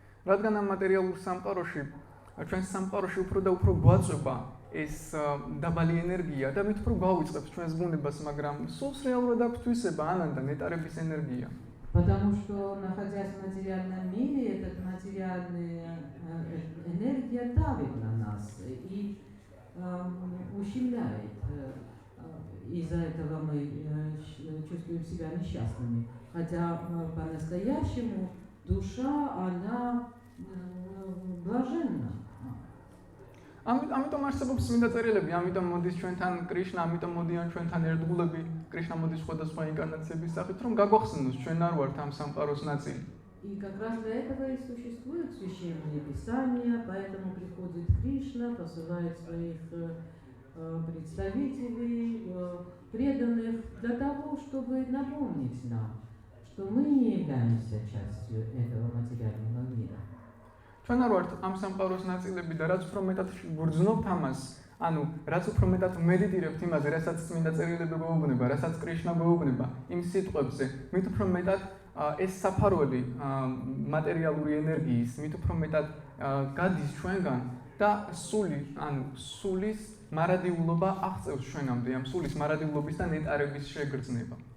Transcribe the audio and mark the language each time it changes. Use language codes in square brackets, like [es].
[ka] რადგან ამ მატერიალურ სამყაროში, ჩვენს სამყაროში უფრო და უფრო გვაწვება ეს დაბალი ენერგია და მით უფრო გვავიწყებს ჩვენს бунებას, მაგრამ სულს რეალურად აქვს თვისება ანანდა ნეტარების ენერგია. [ru] Потому что, находясь в материальном мире, эта материальная энергия давит на нас и ущемляет. Из-за этого мы чувствуем себя несчастными. Хотя по-настоящему душа, она блаженна. [ka] ამიტომ არსებობს წმინდა წერილები, ამიტომ მოდის ჩვენთან კრიშნა, ამიტომ მოდიან ჩვენთან ერთგულები, კრიშნა მოდის სხვადასხვა ინკარნაციების სახით, რომ გაგვახსენოს ჩვენ არ ვართ ამ სამყაროს ნაწილი. [ru] И как раз для этого и существуют священные писания, поэтому приходит Кришна, посылает своих представителей, преданных, для того, чтобы напомнить нам, что мы не являемся частью этого материального мира. [ka] ჩვენ არ ვართ ამ სამყაროს ნაწილები და რაც უფრო მეტად გვგრძნობთ ამას, ანუ რაც უფრო მეტად მედიტირებთ იმაზე, რასაც წმინდა წერილები გვეუბნება, რასაც კრიშნა გვეუბნება იმ სიტყვებზე, მით უფრო მეტად ეს საფარველი მატერიალური ენერგიის, მით უფრო მეტად გადის ჩვენგან და სულის მარადიულობა აღწევს ჩვენამდე, ამ სულის მარადიულობის და ნეტარების შეგრძნება.